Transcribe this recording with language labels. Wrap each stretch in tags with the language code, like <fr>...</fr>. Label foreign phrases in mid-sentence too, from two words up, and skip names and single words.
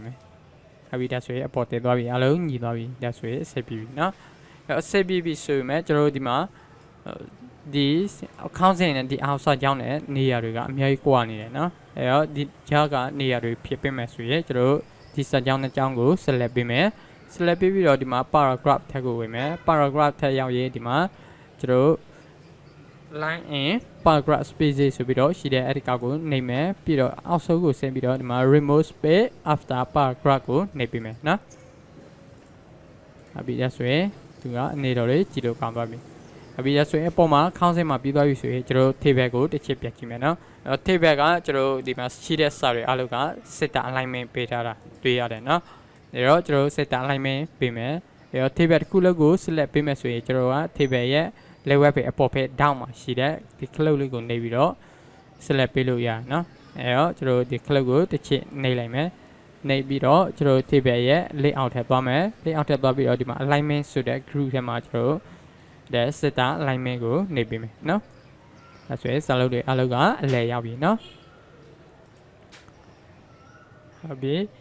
<my>မယ်ဟုတ်ပြီဒါဆိုရင်အပေါ်တက်သွားပြီအားလုံးညီသွားပြီဒါဆိုရင်ဆက်ပြီးပြီเนาะအဲ့တော့ဆက်ပြီးပြီဆိုရင်ကျွန်တော်တို့ဒီမှာဒီခေါင်းစဉ်နဲ့ဒီအောက်စာကြောင်းနဲ့နေရာတွေကအများကြီးကွာနေတယ်เนาะအဲ့တော့ဒီကြားကနေရာတွေဖြစ်ပေးမယ်ဆိုရင်ကျွန်တော်တို့ဒီစာကြောင်းနဲ့ကြောင်းကို select ပေး မယ် select ပေးပြီးတော့ဒီမှာ paragraph ထပ်ကိုဝင်မယ် paragraph ထပ်ရောက်ရင်ဒီမှာကျွန်တော်တို့</my> <en>line in paragraph spaces</en> <my>ဆိုပြီးတော့ရှိတဲ့အဲ့ဒီကောက်ကိုနှိပ်မယ်ပြီးတော့အောက်ဆုံးကိုဆင်းပြီးတော့ဒီမှာ</my> <en>remove space after paragraph</en> <my>ကိုနှိပ်ပေးမယ်เนาะအပြီးရ ဆိုရင်သူကအနေတော်လေးကြည့်လို့ကောင်းသွားပြီအပြီးရဆိုရင်အပေါ်မှာခေါင်းစဉ်မှာပြီးသွားပြီဆိုရင်ကျွန်တော် table ကိုတစ်ချက်ပြန်ကြည့်မယ်เนาะအဲ့ table ကကျွန်တော်ဒီ မှာရှိတဲ့စာတွေအားလုံးက</my> <en>set alignment</en> <my>ပေးထားတာတွေ့ရတယ်เนาะဒါတော့ကျွန်တော်</my> <en>set alignment</en> <my>ပေးမယ်အဲ့တော့ table တစ်ခုလုံးကို select ပေးမယ်ဆိုရင်ကျွန်တော်က table ရဲ့ level ပဲအပေါ်ဖက် down မှာရှိတဲ့ဒီ cloud လေးကိုနှိပ်ပြီးတော့ select ပေးလို့ရเนาะအဲ့တော့ကျွန်တော်ဒီ cloud ကိုတစ်ချက်နှိပ်လိုက်မယ်နှိပ်ပြီးတော့ကျွန်တော် table ရဲ့ layout ထဲသွားမယ် layout ထဲသွားပြီးတော့ဒီမှာ alignment ဆိုတဲ့ group ထဲမှာကျွန်တော်ဒါစစ်တာ alignment ကိုနှိပ်ပေးမယ်เนาะဒါဆိုရင်စာလုံးတွေအလုံးကအလဲရောက်ပြီเนาะဟုတ်ပြီ</my>